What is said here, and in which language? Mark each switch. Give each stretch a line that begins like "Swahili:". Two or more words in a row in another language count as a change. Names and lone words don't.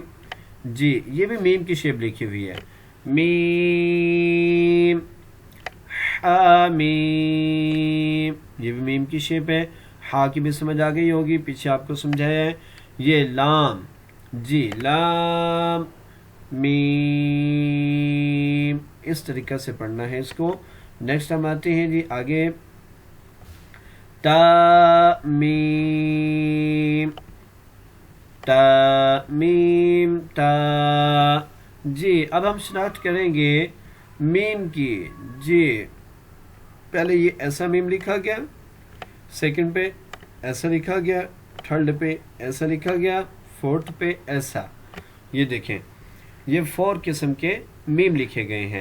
Urdu: جی یہ بھی میم کی شیپ لکھی ہوئی ہے, میم حامیم, یہ بھی میم کی شیپ ہے. ہا کی بھی سمجھ آ گئی ہوگی, پیچھے آپ کو سمجھایا ہے. یہ لام, جی لام میم, اس طریقہ سے پڑھنا ہے اس کو. نیکسٹ ہم آتے ہیں جی آگے, تا میم, تا میم تا. جی اب ہم شناخت کریں گے میم کی. جی پہلے یہ ایسا میم لکھا گیا, سیکنڈ پہ ایسا لکھا گیا, تھرڈ پہ ایسا لکھا گیا, فورتھ پہ ایسا. یہ دیکھیں یہ 4 قسم کے میم لکھے گئے ہیں.